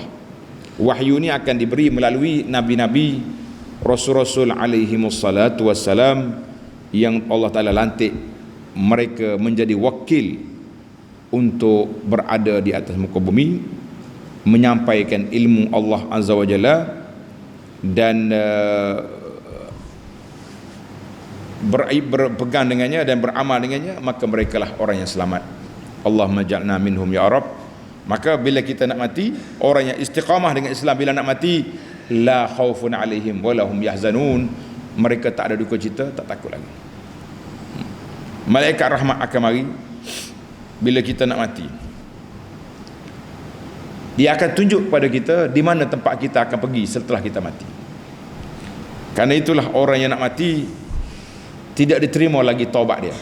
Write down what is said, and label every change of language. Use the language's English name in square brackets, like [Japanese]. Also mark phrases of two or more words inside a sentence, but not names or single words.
[Malay] Wahyu ini akan diberi melalui nabi-nabi, rasul-rasul [Arabic] عليهم الصلاة والسلام, [Malay] yang [Arabic] الله تعالى [Malay] lantik mereka menjadi wakil untuk berada di atas muka bumi, menyampaikan ilmu Allah [Arabic] عز وجل, [Malay] dan berpegang dengannya dan beramal dengannya, maka merekalah orang yang selamat. [Arabic] اللهم اجعلنا منهم يا رب. [Malay] Maka bila kita nak mati, orang yang istiqamah dengan Islam, bila nak mati, [Arabic] لا خوف عليهم ولا هم يحزنون, [Malay] mereka tak ada duka cita, tak takut lagi. Malaikat rahmat akan mari bila kita nak mati. Dia akan tunjuk kepada kita di mana tempat kita akan pergi setelah kita mati. Karena itulah orang yang nak mati tidak diterima lagi taubat dia.